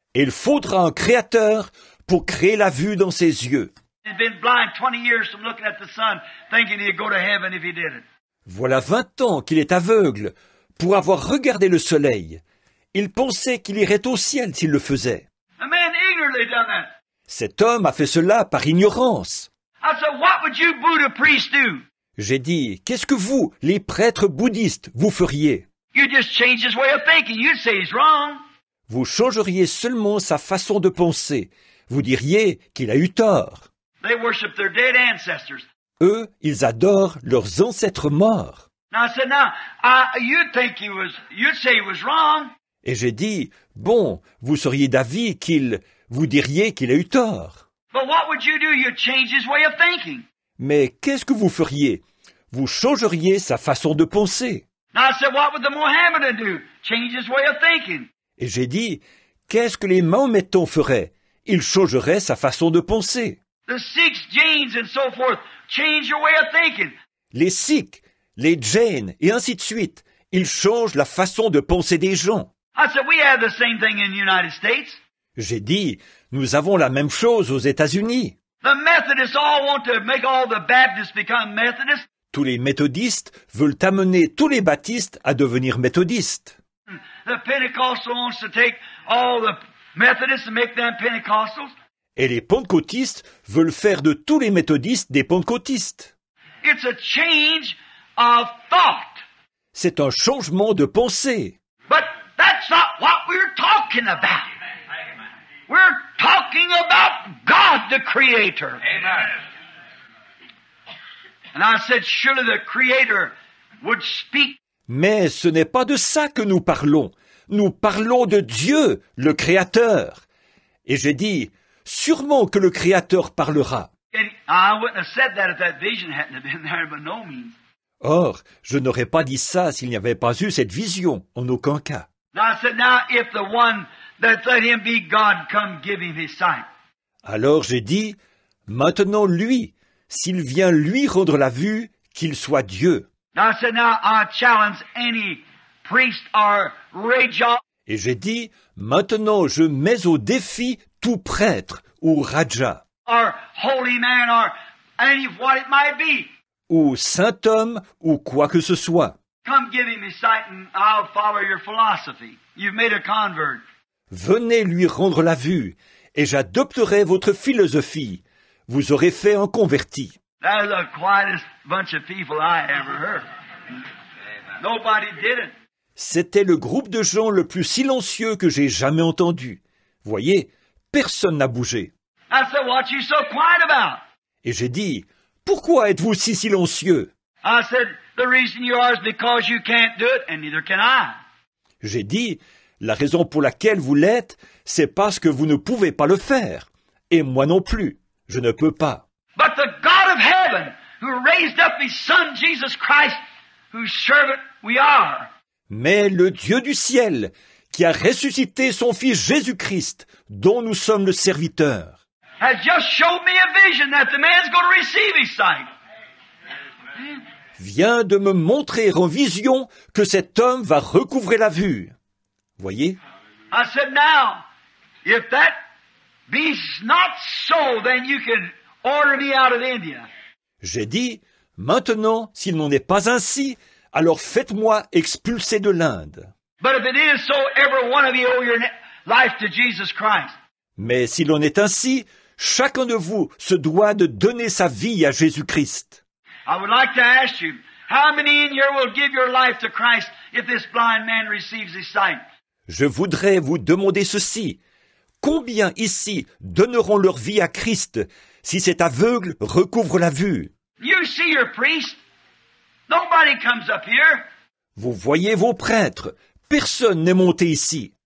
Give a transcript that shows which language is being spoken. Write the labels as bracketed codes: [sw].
[fr] Et il faudra un créateur pour créer la vue dans ses yeux. [en] He's been blind 20 years from looking at the sun, thinking he'd go to heaven if he did it. [fr] Voilà 20 ans qu'il est aveugle pour avoir regardé le soleil. Il pensait qu'il irait au ciel s'il le faisait. [en] A man ignorantly done that. [fr] Cet homme a fait cela par ignorance. [en] I said, what would you Buddha priests do? [fr] J'ai dit, qu'est-ce que vous, les prêtres bouddhistes, vous feriez? [en] You just change his way of thinking. You'd say he's wrong. [fr] Vous changeriez seulement sa façon de penser. Vous diriez qu'il a eu tort. [en] They worship their dead ancestors. [fr] Eux, ils adorent leurs ancêtres morts. [en] Now I said, you'd say he was wrong. [fr] Et j'ai dit, bon, vous seriez d'avis vous diriez qu'il a eu tort. [en] But what would you do? You'd change his way of thinking. [fr] Mais qu'est-ce que vous feriez? Vous changeriez sa façon de penser. [en] Now I said, what would the Mohammedan do? Change his way of thinking. [fr] Et j'ai dit, qu'est-ce que les Mahométans feraient? Ils changeraient sa façon de penser. [en] The Sikhs, Jains, and so forth, change your way of thinking. [fr] Les Sikhs, les Jains, et ainsi de suite, ils changent la façon de penser des gens. [en] I said, we have the same thing in the United States. [fr] J'ai dit, nous avons la même chose aux États-Unis. [en] The Methodists all want to make all the Baptists become Methodists. [fr] Tous les méthodistes veulent amener tous les baptistes à devenir méthodistes. [en] The Pentecostal wants to take all the Methodists and make them Pentecostals. [fr] Et les pentecôtistes veulent faire de tous les méthodistes des pentecôtistes. [en] It's a change of thought. [fr] C'est un changement de pensée. [en] But that's not what we're talking about. We're talking about God, the Creator. Amen. And I said, surely the Creator would speak. [fr] Mais ce n'est pas de ça que nous parlons. Nous parlons de Dieu, le Créateur. Et j'ai dit, sûrement que le Créateur parlera. [en] And I wouldn't have said that if that vision hadn't have been there, by no means. [fr] Or, je n'aurais pas dit ça s'il n'y avait pas eu cette vision, en aucun cas. [en] Now I said, now if the one that let him be God come give him his sight. [fr] Alors j'ai dit, maintenant lui, s'il vient lui rendre la vue, qu'il soit Dieu. [en] Now I said, now I challenge any priest or raja. [fr] Et j'ai dit, maintenant je mets au défi tout prêtre ou raja, [en] Or holy man or any what it might be. [fr] ou saint homme, ou quoi que ce soit. [en] Come give him his sight and I'll follow your philosophy. You've made a convert. [fr] Venez lui rendre la vue, et j'adopterai votre philosophie. Vous aurez fait un converti. [en] That is the quietest bunch of people I ever heard. Nobody did it. [fr] C'était le groupe de gens le plus silencieux que j'ai jamais entendu. Voyez, personne n'a bougé. [en] I said, what you so quiet about? [fr] Et j'ai dit, pourquoi êtes-vous si silencieux? [en] I said, the reason you are is because you can't do it, and neither can I. [fr] J'ai dit, la raison pour laquelle vous l'êtes, c'est parce que vous ne pouvez pas le faire. Et moi non plus, je ne peux pas. [en] But the God of heaven, who raised up his Son, Jesus Christ, whose servant we are. [fr] Mais le Dieu du ciel, qui a ressuscité son Fils Jésus-Christ, dont nous sommes le serviteur. [en] has just showed me a vision that the man's going to receive his sight. [fr] vient de me montrer en vision que cet homme va recouvrer la vue. Voyez? [en] I said, now, if that be not so, then you can order me out of India. [fr] J'ai dit, maintenant, s'il n'en est pas ainsi, alors faites-moi expulser de l'Inde. [en] But if it is so, every one of you owe your life to Jesus Christ. [fr] Mais s'il en est ainsi, chacun de vous se doit de donner sa vie à Jésus-Christ. [en] I would like to ask you, how many in here will give your life to Christ if this blind man receives his sight? [fr] Je voudrais vous demander ceci. Combien ici donneront leur vie à Christ si cet aveugle recouvre la vue? [en] You see your priest. Nobody comes up here. [fr] Vous voyez vos prêtres. Personne n'est monté ici.